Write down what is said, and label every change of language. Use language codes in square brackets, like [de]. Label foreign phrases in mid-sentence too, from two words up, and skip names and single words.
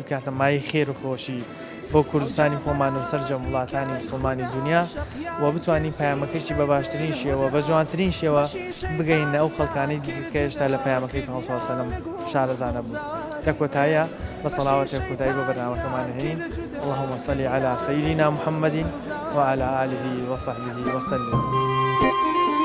[ckb] بکاتە مای خێر و خۆشی بۆ کوردستانی خۆمان و سەرجەم وڵاتانی مسلمانی دنیا و بتوانین پەیامەکەشی بە باشترین شێوە بە جوانترین شێوە بگەین ئەو خەڵکانەی دیکە کە هێشتا لە پەیامەکەی پێغەمبەر [ar] صلی الله علیه و سلم [ckb] شارەزانە بوون لە کۆتاییە بە سەڵاوەتێک کۆتایی بۆ بەرنامەکەمان هێنین [ar] اللهم صل على سيدنا محمد وعلى آله وصحبه وسلم